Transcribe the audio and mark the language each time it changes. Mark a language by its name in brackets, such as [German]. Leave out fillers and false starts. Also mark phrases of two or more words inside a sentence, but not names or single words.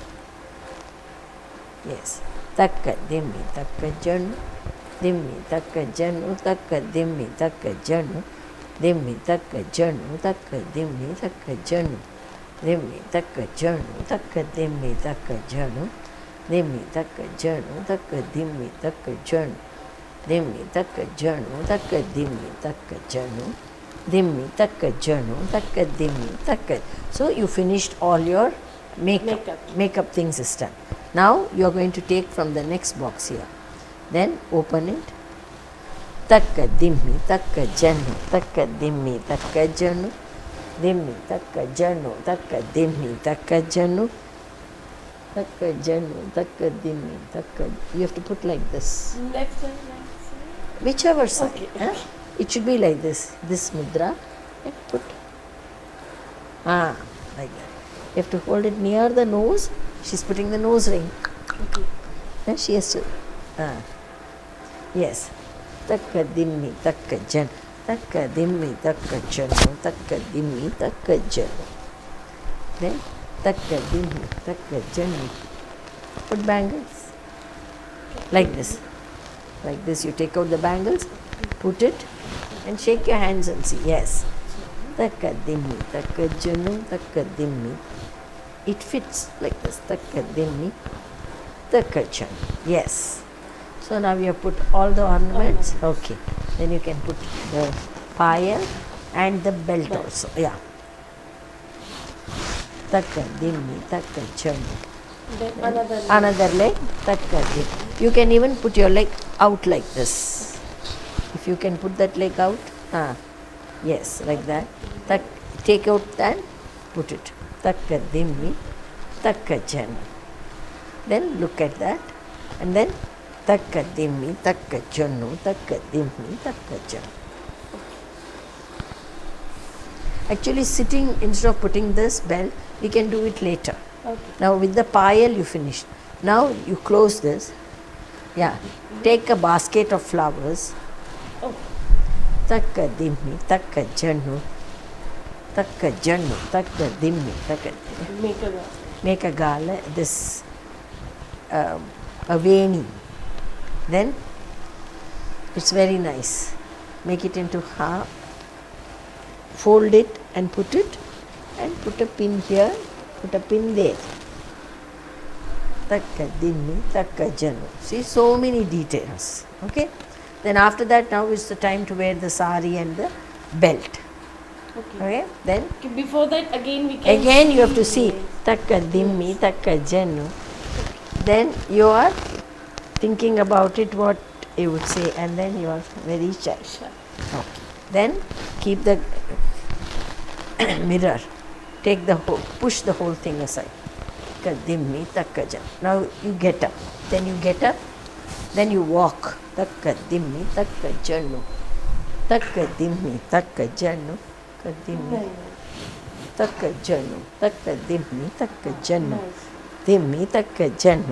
[English] Yes, takka dimmi takka janu, dimmi takka janu, takka dimmi takka janu, dimmi takka janu, takka dimmi takka janu, dimmi takka janu, takka dimmi takka janu, dimmi takka janu, takka dimmi takka janu, dimmi takka janu, takka dimmi takka janu, dimmi takka janu, takka dimmi takka. So you finished all your makeup things is done. Now you are going to take from the next box here. Then open it. Takka dimmi takka janu, takka dimmi takka janu, dimmi takka janu, takka dimmi takka janu, takka janu, takka dimmi takka. You have to put like this. Left side, right side. Whichever side. Okay. Huh? It should be like this. This mudra. And put. Like that. You have to hold it near the nose. She's putting the nose ring. Okay. And she has to. Yes. Takka dimmi takka jan. Takka dimmi takka janu. Takka dimmi takka janu. Then takka dimmi takka janu. Put bangles. Like this. Like this. You take out the bangles, put it, and shake your hands and see. Yes. Takka dimmi takka janu. Takka dimmi. It fits like this. Takka dimmi takka janu. Yes. So now you have put all the ornaments. Okay. Then you can put the payal and the belt also. Yeah. Takka dimmi takka janu. Then Another leg. Takka dimmi. You can even put your leg out like this. If you can put that leg out. Yes, like that. Take out that. Put it. Takka dimmi takka janu. Then look at that. And then takka dimmi takka janu, takka dimmi takka janu. Actually sitting, instead of putting this belt, we can do it later. Okay. Now with the payal you finished. Now you close this. Yeah. Take a basket of flowers. Oh. Takka dimmi takka janu, takka janu, takka dimmi takka. Make a glass. Make a gala, this a veni. Then it's very nice. Make it into half, fold it and put it, and put a pin here, put a pin there. Takka dimmi takka janu. See, so many details. Okay. Then after that, now is the time to wear the sari and the belt. Okay. Okay. Then Okay, before that, again we can. again you have to see takka dimmi takka janu. Then you are thinking about it, what you would say, and then you are very shy. Okay. Then keep the mirror. Take the whole, push the whole thing aside. Takka dimmi takka janu. Now you get up. Then you get up. Then you walk. Takka dimmi takka janu. Takka dimmi takka janu. Takka dimmi takka janu. Takka dimmi takka janu. Dimmi takka janu.